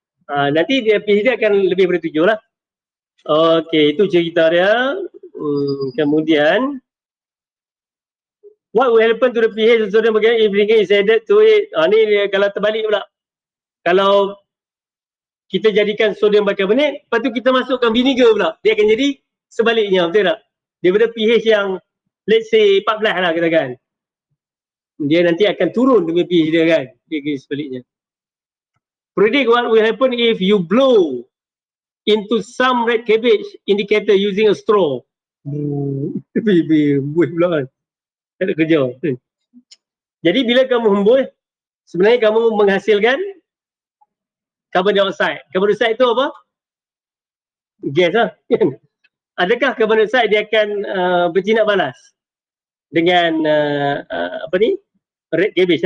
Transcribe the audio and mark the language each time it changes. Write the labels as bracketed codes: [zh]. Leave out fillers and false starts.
[ms] Nanti dia pH dia akan lebih daripada 7 lah. Okey, itu cerita dia. [en] Kemudian what will happen to the pH of sodium bicarbonate if vinegar is added to it? [ms] Ni dia, kalau terbalik pula. Kalau kita jadikan sodium bicarbonate, lepas tu kita masukkan vinegar pula. Dia akan jadi sebaliknya, betul tak? Daripada pH yang [en] let's say [ms] 14 lah katakan. Dia nanti akan turun dengan pH dia kan. Dia akan sebaliknya. [en] Predict what will happen if you blow into some red cabbage indicator using a straw. [ms] Buih pula kan. Tak ada kerja. Jadi bila kamu hembus, sebenarnya kamu menghasilkan carbon dioxide. Carbon dioxide itu apa? Gas lah. Adakah carbon dioxide dia akan bertindak balas dengan apa ni? Red cabbage.